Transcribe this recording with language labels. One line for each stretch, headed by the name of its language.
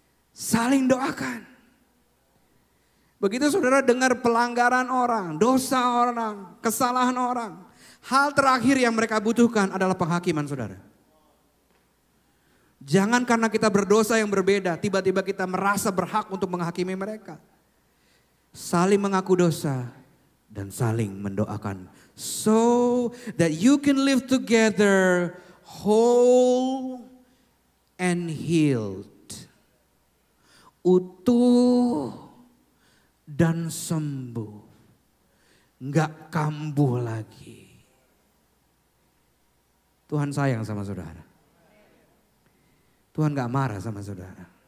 Indonesian: Saling doakan. Begitu saudara dengar pelanggaran orang, dosa orang, kesalahan orang. Hal terakhir yang mereka butuhkan adalah penghakiman saudara. Jangan karena kita berdosa yang berbeda, tiba-tiba kita merasa berhak untuk menghakimi mereka. Saling mengaku dosa dan saling mendoakan.
English: So that you can live together whole and healed.
Indonesian: Utuh dan sembuh, nggak kambuh lagi. Tuhan sayang sama saudara. Tuhan gak marah sama saudara.